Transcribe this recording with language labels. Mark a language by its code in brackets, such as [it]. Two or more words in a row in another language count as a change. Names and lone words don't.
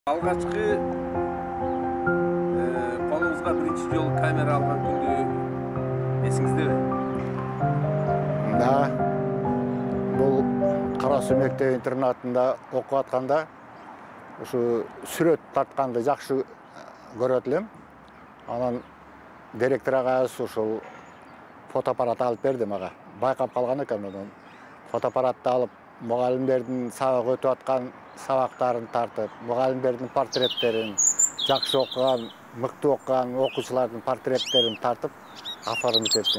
[kk] Алғашқы қолыңызға бірінші жол камера алған күнді есіңізде бе? Да. Бұл Қарасу мектеп интернатында оқып атқанда, [ky] ушу сүрөт тартқанды жақсы көрөтүлөм. Анан директор агайыбыз ушул фотоаппарат алып берди мага. Байкап калган экен мен. Фотоаппаратты алып, мугалимдердин сабак өтүп аткан сабактарын тартып, мугалимдердин портреттерин, жакшы окуган, мыкты окуган окуучулардын портреттерин тартып оформить эттим.